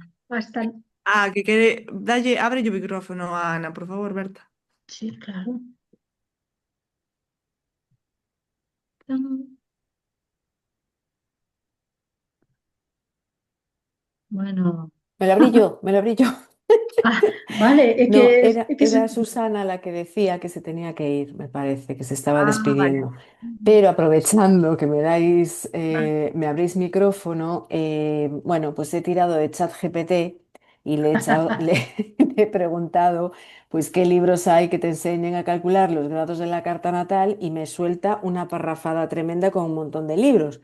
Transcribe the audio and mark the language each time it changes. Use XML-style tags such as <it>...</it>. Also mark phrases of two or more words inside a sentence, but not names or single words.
<es>basta,</es> <gl>Ah, que quere. Dalle, abre o micrófono a Ana, por favor, Berta.</gl> <es>sí, claro, tan, bueno, Me lo abrí yo, me lo abrí yo. ah, vale, No,</es> <gl>é que se,</gl> <es>era Susana la que decía que se tenía que ir, me parece, que se estaba vale, despidiendo. Pero aprovechando que me dais, vale. me abrís micrófono, bueno, pues he tirado de ChatGPT y le he preguntado, pues, qué libros hay que te enseñen a calcular los grados de la carta natal y me suelta una parrafada tremenda con un montón de libros.</es>